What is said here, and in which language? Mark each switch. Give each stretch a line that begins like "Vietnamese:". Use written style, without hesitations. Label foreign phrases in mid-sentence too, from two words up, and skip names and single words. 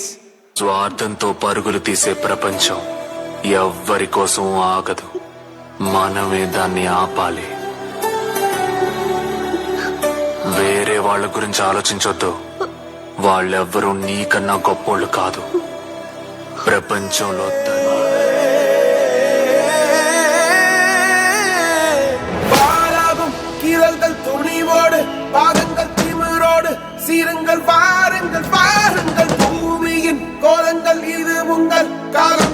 Telugu: స్వార్థంతో పరుగులు తీసే ప్రపంచం ఎవ్వరి కోసం ఆగదు, మనమే దాన్ని ఆపాలి. వేరే వాళ్ళ గురించి ఆలోచించొద్దు, వాళ్ళెవ్వరూ నీకన్నా గొప్పోళ్ళు కాదు. ప్రపంచంలో
Tamil: துணிவோடு பாதங்கள் திமிரோடு சீருங்கள் பாருங்கள் பாருங்கள் பூமியின் கோலங்கள் இது உங்கள் காலம்.